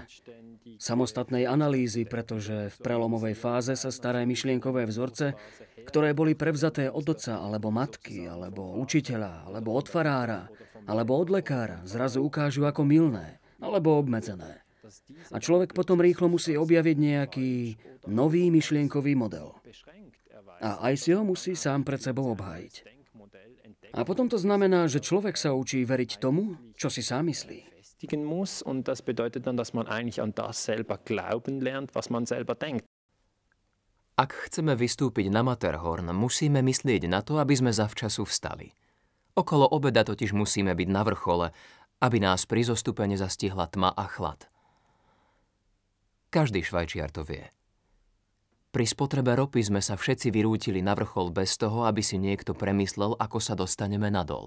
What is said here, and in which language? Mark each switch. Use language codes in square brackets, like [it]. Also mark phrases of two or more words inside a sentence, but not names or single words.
[sk] Samostatnej analýzy, pretože v prelomovej fáze sa staré myšlienkové vzorce, ktoré boli prevzaté od otca, alebo matky, alebo učiteľa, alebo od farára, alebo od lekára, zrazu ukážu ako mylné, alebo obmedzené. A človek potom rýchlo musí objaviť nejaký nový myšlienkový model. A aj si ho musí sám pred sebou obhájiť. A potom to znamená, že človek sa učí veriť tomu, čo si sám myslí. [de] Muss und das bedeutet dann, dass man eigentlich an das selber glauben lernt, was man selber denkt. [sk] Ak chceme vystúpiť na Matterhorn, musíme myslieť na to, aby sme zavčasu vstali. Okolo obeda totiž musíme byť na vrchole, aby nás pri zostupe nezastihla tma a chlad. Každý Švajčiar to vie. Pri spotrebe ropy sme sa všetci vyrútili na vrchol bez toho, aby si niekto premyslel, ako sa dostaneme nadol.